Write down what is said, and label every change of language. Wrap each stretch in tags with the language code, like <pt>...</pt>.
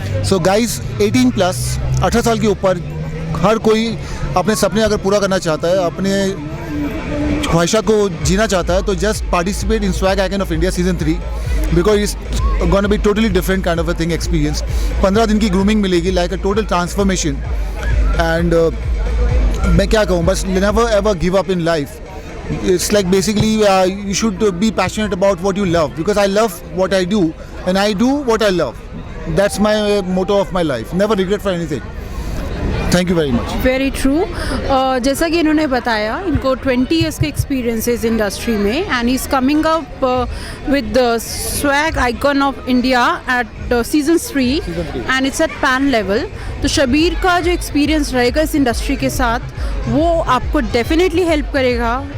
<hi>So guys, 18 plus 18 साल के ऊपर हर कोई अपने सपने अगर पूरा करना चाहता है, अपने ख्वाहिशात को जीना चाहता है, तो</hi> <en>Just participate in swag icon of India season 3, because it's gonna be totally different kind of a thing experience.</en> <hi>15 दिन की ग्रूमिंग मिलेगी, like a total transformation. And मैं क्या कहूँ, बस</hi> <en>Never ever give up in life. It's like basically you should be passionate about what you love, because I love what I do and I do what I love. That's my motto of my life. Never regret for anything. Thank you very much. Very true.</en> <hi>जैसा कि इन्होंने बताया, इनको 20 years का experience है इस industry में,</hi> <en>And is coming up with the swag icon of India at season 3, and it's at pan level.</en> <hi>तो शबीर का जो एक्सपीरियंस रहेगा इस इंडस्ट्री के साथ, वो आपको डेफिनेटली हेल्प करेगा</hi>